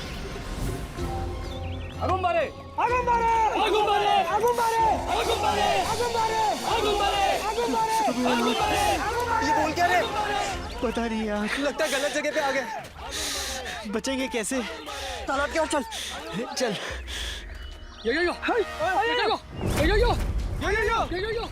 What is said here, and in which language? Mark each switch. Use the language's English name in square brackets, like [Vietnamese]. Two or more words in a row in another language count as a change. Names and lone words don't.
[Hindi] आगम बारे! आगम बारे! आगम बारे! आगम बारे! आगम बारे! आगम बारे! आगम बारे! आगम बारे! आगम बारे! ये बोल क्या रहे? पता नहीं यार, लगता है गलत जगह पे आ गए। बचेंगे कैसे? तालाब की ओर चल। चल। यो यो यो यो यो यो यो यो यो यो